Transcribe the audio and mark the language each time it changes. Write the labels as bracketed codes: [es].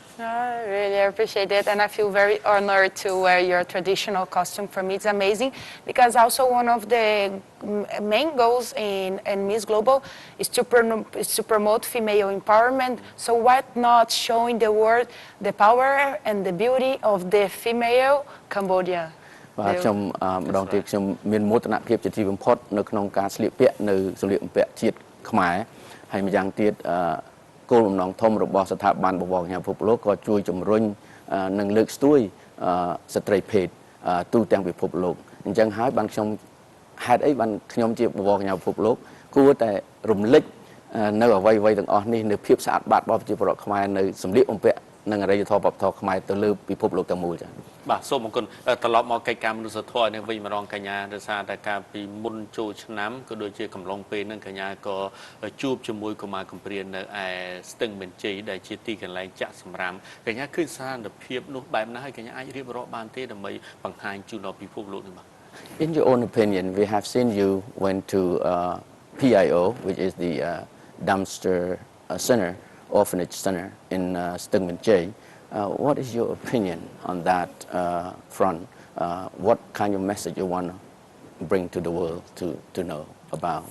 [en] I really appreciate it, and I feel very honored to wear your traditional costume. For me, it's amazing because also one of the main goals in Miss Global is to promote female empowerment. So why not showing the world the power and the beauty of the female Cambodia? [km] បាទខ្ញុំម្ដងទៀតខ្ញុំមានមោទនភាពជាទីបំផុតនៅក្នុងការស្លៀកពាក់នៅសម្លៀកបំពាក់ជាតិខ្មែរហើយម្យ៉ាងទៀតគោលបំណងធំរបស់ស្ថាប័នបវរកញ្ញាពិភពលោកក៏ជួយជំរុញនិងលើកស្ទួយស្ត្រីភេទទូទាំងពិភពលោកអញ្ចឹងហើយបានខ្ញុំហេតុអីបានខ្ញុំជាបវរកញ្ញាពិភពលោកគួរតែរំលេចនៅអ្វីៗទាំងអស់នេះនៅភាពស្អាតបាតរបស់ប្រជាពលរដ្ឋខ្មែរនៅសម្លៀកបំពាក់និងអរិយធម៌វប្បធម៌ខ្មែរទៅលើពិភពលោកទាំងមូលចា៎ បាទសូមអរគុណត្រឡប់មកកិច្ចការមនុស្សធម៌នេះវិញម្ដងកញ្ញាដោយសារតែការពីមុនចូលឆ្នាំក៏ដូចជាកំឡុងពេលហ្នឹងកញ្ញាក៏ជួបជាមួយកុមារកំព្រានៅឯស្ទឹងមានជ័យដែលជាទីកន្លែងចាក់សម្រាមកញ្ញាឃើញសារនភាពនោះបែបណាហើយកញ្ញាអាចរៀបរាប់បានទេដើម្បីបង្ហាញជូនដល់ពិភពលោកនេះបាទ [en] In your own opinion, we have seen you went to PIO, which is the dumpster center, orphanage center in Stung Min Chai. What is your opinion on that front? What kind of message you want to bring to the world to know about?